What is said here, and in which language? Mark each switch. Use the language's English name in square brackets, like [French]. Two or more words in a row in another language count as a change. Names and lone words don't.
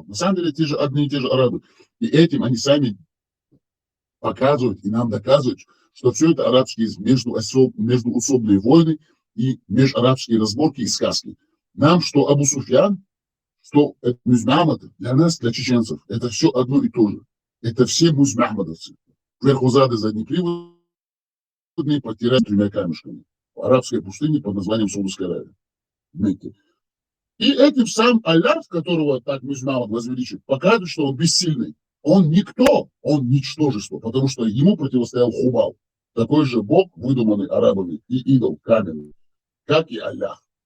[Russian] На самом деле, те же одни и те же арабы. И этим они сами показывают и нам доказывают, что все это арабские междуусобные войны и межарабские разборки и сказки. Нам, что Абу Суфьян, что это Мухаммад, для нас, для чеченцев, это все одно и то же. Это все мухаммадовцы. Верхузады заднеприводные, подтирают 3 камешками в арабской пустыне под названием Саудовская Аравия. Мекке. И этим сам Аллах, которого так Мухаммад возвеличит, показывает, что он бессильный. Он никто, он ничтожество, потому что ему противостоял Хубал, такой же бог, выдуманный арабами, и идол каменный, как и Аллах.